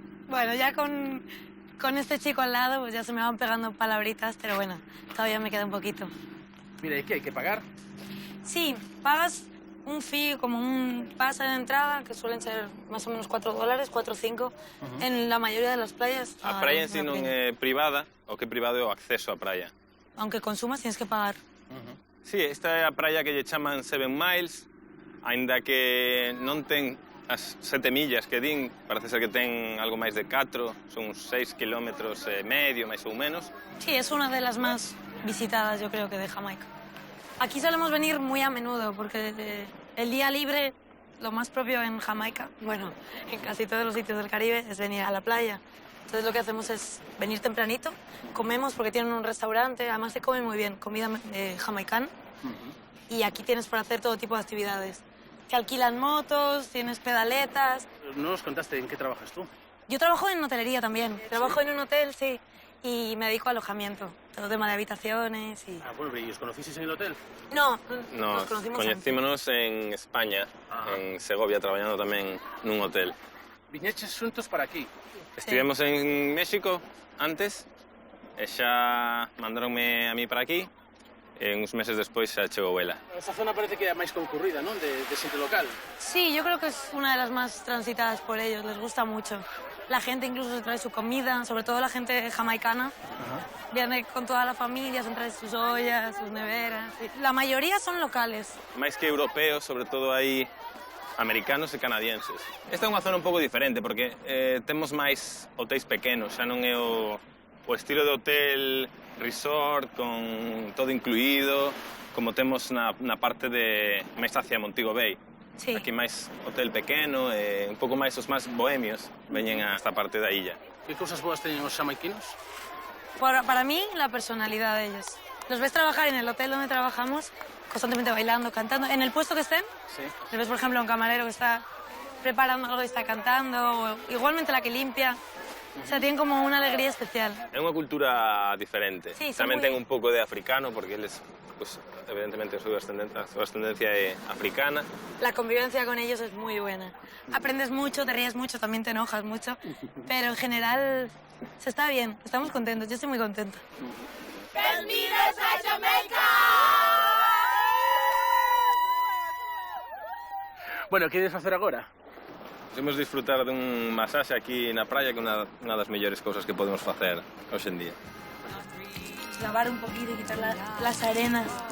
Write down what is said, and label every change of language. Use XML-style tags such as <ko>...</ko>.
<es>Bueno, ya con este chico al lado, pues ya se me van pegando palabritas, pero bueno, todavía me queda un poquito. Mira, ¿y qué hay que pagar? Sí, pagas un fee, como un pase de entrada, que suelen ser más o menos $4, 4 o 5, en la mayoría de las playas.</es> <gl>A praia en si non é privada, o que é privado é o acceso á praia.</gl> <es>Aunque consumas, tienes que pagar.</es> <gl>Sí, esta é a praia que lle chaman Seven Miles, aínda que non ten as 7 millas que din, parece ser que ten algo máis de 4, son uns 6 kilómetros e medio, máis ou menos.</gl> <es>Sí, es una de las más visitadas, yo creo, que de Jamaica. Aquí solemos venir muy a menudo, porque el día libre, lo más propio en Jamaica, bueno, en casi todos los sitios del Caribe, es venir a la playa. Entonces lo que hacemos es venir tempranito, comemos porque tienen un restaurante, además se come muy bien, comida jamaicana, y aquí tienes para hacer todo tipo de actividades. Te alquilan motos, tienes pedaletas. No nos contaste en qué trabajas tú. Yo trabajo en hotelería también, trabajo en un hotel, sí, y me dedico a alojamiento, todo tema de habitaciones y... Ah, bueno, ¿y os conocisteis en el hotel? No, nos conocimos</es> <gl>coñecímonos en España, en Segovia, traballando tamén nun hotel. Viñeches xuntos para aquí. Estivemos en México antes e xa mandaronme a mí para aquí, e uns meses despois xa chegou ela. Esa zona parece que é a máis concurrida, non? De xente local.</gl> <es>Sí, yo creo que es una de las más transitadas por ellos, les gusta mucho. La gente incluso se trae su comida, sobre todo la gente jamaicana. Viene con toda la familia, se trae sus ollas, sus neveras. La mayoría son locales.</es> <gl>Máis que europeos, sobre todo hai americanos e canadienses. Esta é unha zona un pouco diferente, porque temos máis hotéis pequenos, xa non é o estilo de hotel resort con todo incluído, como temos na parte de máis hacia Montego Bay. Sí. Aquí máis hotel pequeno e un pouco máis os máis bohemios veñen a esta parte da illa. Que cousas boas teñen os xamaiquinos?</gl> <es>Para mí, la personalidad de ellos. Los ves trabajar en el hotel donde trabajamos, constantemente bailando, cantando. En el puesto que estén, sí. Les ves, por ejemplo, a un camarero que está preparando algo y está cantando, o igualmente la que limpia. O sea, tienen como una alegría especial.</es> <gl>É unha cultura diferente. Sí, tamén</gl> <es>muy...</es> <gl>ten un pouco de africano, porque eles, pues, evidentemente, a súa ascendencia é africana.</gl> <es>La convivencia con ellos es muy buena. Aprendes mucho, te ríes mucho, también te enojas mucho, pero en general se está bien, estamos contentos, yo estoy muy contenta. ¡Bienvenidos a Jamaica!</es> <gl>Bueno, que ides facer agora? Podemos disfrutar dun masaxe aquí na praia, que é unha das mellores cousas que podemos facer hoxe en día.</gl> <es>Lavar un poquito y quitar las arenas.</es>